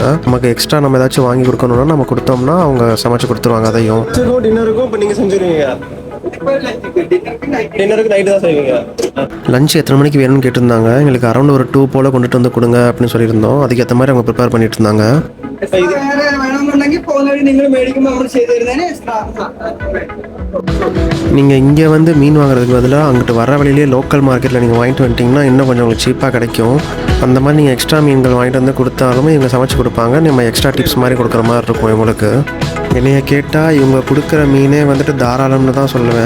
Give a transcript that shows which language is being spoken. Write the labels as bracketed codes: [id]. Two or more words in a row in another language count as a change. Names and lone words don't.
[ta] நமக்கு எக்ஸ்ட்ரா நம்ம ஏதாச்சும் வாங்கி கொடுக்கணும்னா நம்ம கொடுத்தோம்னா அவங்க சமைச்சு கொடுத்துருவாங்க. அதையும் டின்னருக்கும் இப்போ நீங்கள் செஞ்சுருவீங்க? டின்னருக்கு நைட்டு தான் செய்வீங்க? லஞ்ச் எத்தனை மணிக்கு வேணும்னு கேட்டிருந்தாங்க. எங்களுக்கு அரௌண்ட் ஒரு 2 போல் கொண்டுட்டு வந்து கொடுங்க அப்படின்னு சொல்லியிருந்தோம். அதுக்கேற்ற மாதிரி அவங்க ப்ரிப்பேர் பண்ணிட்டு இருந்தாங்க. [ml] வேணும்னுണ്ടെങ്കിൽ പോകുന്നവര് നിങ്ങൾ മേടിക്കുമ്പോൾ നമ്മൾ ചെയ്തു തരുന്നതിന് എക്സ്ട്രാ. [ta] நீங்கள் இங்கே வந்து மீன் வாங்குறதுக்கு பதிலாக அங்கிட்டு வர வழியிலே லோக்கல் மார்க்கெட்டில் நீங்கள் வாங்கிட்டு வந்துட்டிங்கன்னா இன்னும் கொஞ்சம் உங்களுக்கு சீப்பாக கிடைக்கும். அந்த மாதிரி நீங்கள் எக்ஸ்ட்ரா மீன்கள் வாங்கிட்டு வந்து கொடுத்தாலுமே இவங்க சமைச்சு கொடுப்பாங்க. நம்ம [en] extra tips [ta] மாதிரி கொடுக்குற மாதிரி இருக்கும் இவங்களுக்கு. என்னைய கேட்டால் இவங்க கொடுக்குற மீனே வந்துட்டு தாராளம்னு தான் சொல்லுவேன்.